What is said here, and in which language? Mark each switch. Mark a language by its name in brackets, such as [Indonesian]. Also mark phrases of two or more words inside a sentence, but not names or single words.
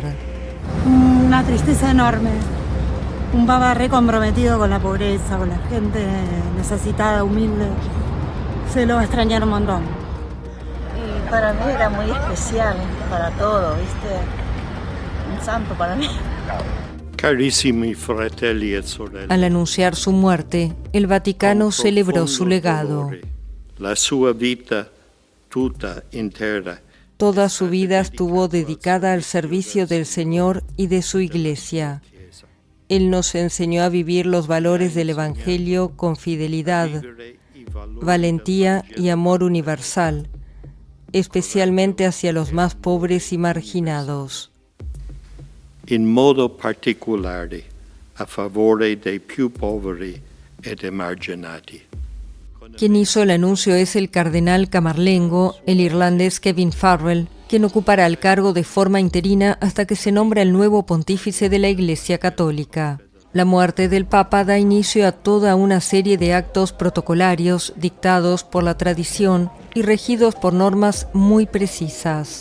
[Spanish] Una tristeza enorme, un papa re comprometido con la pobreza, con la gente necesitada, humilde, se lo va a extrañar un montón. Y para mí era muy especial, para todo, ¿viste? Un santo para mí. [Italian] Carissimi fratelli e sorelle. [Spanish] Al anunciar su muerte, el Vaticano celebró su legado. [Italian] La sua vita tutta intera. [Spanish] Toda su vida estuvo dedicada al servicio del Señor y de su Iglesia. Él nos enseñó a vivir los valores del Evangelio con fidelidad, valentía y amor universal, especialmente hacia los más pobres y marginados. [Italian] In modo particolare a favore dei più poveri ed emarginati. [Spanish] Quien hizo el anuncio es el cardenal camarlengo, el irlandés Kevin Farrell, quien ocupará el cargo de forma interina hasta que se nombra el nuevo pontífice de la Iglesia Católica. La muerte del Papa da inicio a toda una serie de actos protocolarios dictados por la tradición y regidos por normas muy precisas.